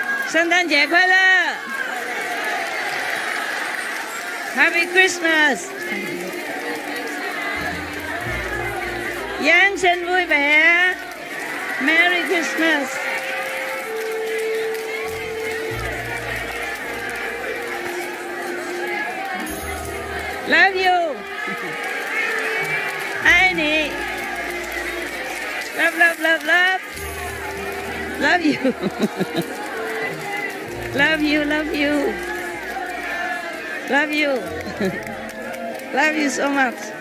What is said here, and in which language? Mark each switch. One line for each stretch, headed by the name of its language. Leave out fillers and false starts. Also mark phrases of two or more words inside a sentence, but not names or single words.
Chinese: 圣诞节快乐
English: Happy Christmas
Vietnamese: Giáng sinh vui vẻ
English: Merry Christmas Love you
Vietnamese: Ai nè
English: Love, love, love, love Love you Love you, love you Love you Love you so much